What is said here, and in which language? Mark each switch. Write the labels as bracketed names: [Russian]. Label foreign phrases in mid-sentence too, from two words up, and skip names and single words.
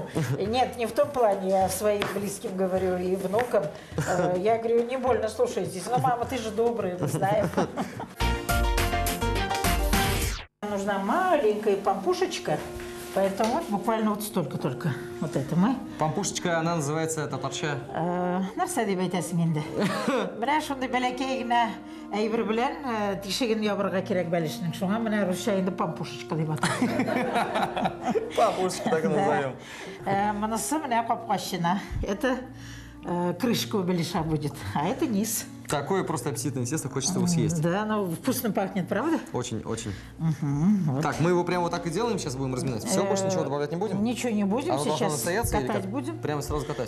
[Russian] Нет, не в том плане, я своим близким говорю и внукам. Я говорю, не больно слушайтесь. Ну, мама, ты же добрая, мы знаем. Нужна маленькая пампушечка, поэтому вот буквально вот столько только. Вот это мы. Пампушечка, она называется татарча. [Tatar] Нәрсә дип әйтәсең инде? Менә шундый бәләкәй генә әйбер белән тишеген ябырга кирәк бәлешнең. Шуңа менә русча инде пампушечка дип атала. [Russian] Пампушечка так и назовем. Монысы менә капкачына. Это крышка у беляша будет, а это низ. Такое просто аппетитное тесто, хочется его съесть. Да, оно вкусно пахнет, правда? Очень. Так, мы его прямо вот так и делаем, сейчас будем разминать. Все, больше ничего добавлять не будем? Ничего не будем, Оно должно сейчас настояться или катать как? будем. Прямо сразу катать?